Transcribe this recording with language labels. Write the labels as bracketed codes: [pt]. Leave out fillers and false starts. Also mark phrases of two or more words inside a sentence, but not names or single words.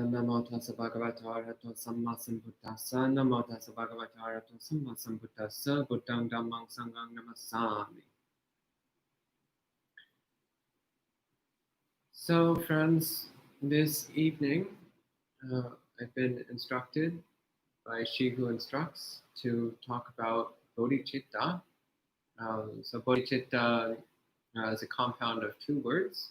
[pi] Namo tassa bhagavato arahato samma sambuddhassa. Namo tassa bhagavato arahato samma sambuddhassa. Buddhang dhammang sanghang namassami. [en] So, friends, this evening I've been instructed by She Who Instructs to talk about Bodhicitta. So, Bodhicitta is a compound of two words.